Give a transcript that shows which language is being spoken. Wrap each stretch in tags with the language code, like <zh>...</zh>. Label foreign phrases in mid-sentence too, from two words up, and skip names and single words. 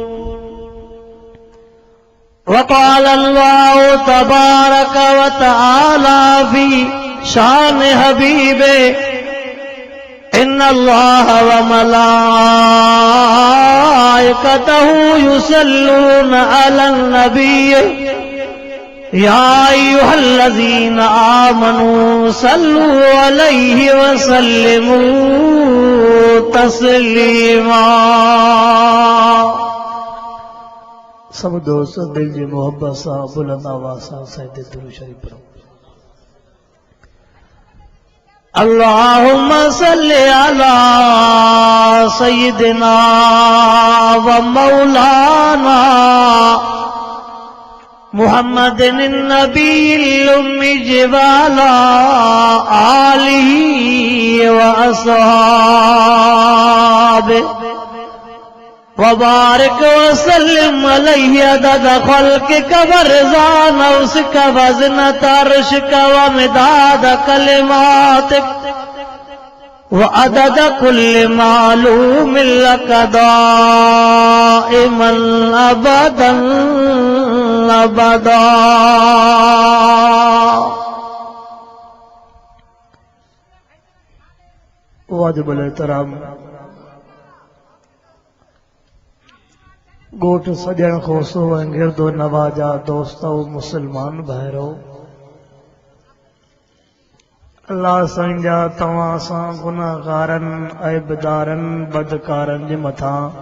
<ar>وقال الله تبارك و تعالى في شأن حبيبه إن الله و ملائكته يصلون على النبي يا أيها الذين آمنوا صلوا عليه و سلموا تسليما.</ar> <sd>सब दोस्त दिल जी मोहब्बत सां बुलंद आवाज़ सां सजदे दुरूद शरीफ पढ़ो।</sd> <ar>اللهم صل على سيدنا و مولانا محمد النبي الأمي و على آله و أصحابه و بارك و سلم عليه عدد خلقك و رضا نفسك و زنة عرشك و مداد كلماتك و عدد كل معلوم لك دائما أبدا أبدا.</ar> <sd>वाजिबुल एहतराम गोठ सजण खोसो ऐं गिरदो नवाजा दोस्तो मुसलमान भाइरो, अल्लाह संजा तव्हां सां गुनाहगारनि ऐबदारनि बदकारनि जे मथां</sd>